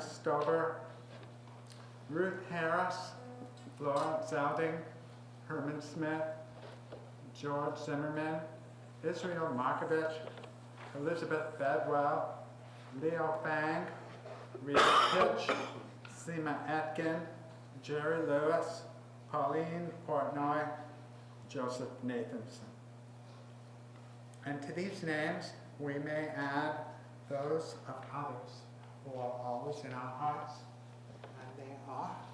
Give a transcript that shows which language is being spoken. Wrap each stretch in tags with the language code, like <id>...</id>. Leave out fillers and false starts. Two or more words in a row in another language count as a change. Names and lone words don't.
<en>Stover, Ruth Harris, Florence Zalding, Herman Smith, George Zimmerman, Israel Markovich, Elizabeth Bedwell, Leo Fang, Rita Pitch, Seema Atkin, Jerry Lewis, Pauline Portnoy, Joseph Nathanson. And to these names, we may add those of others who are always in our hearts, and they are.</en>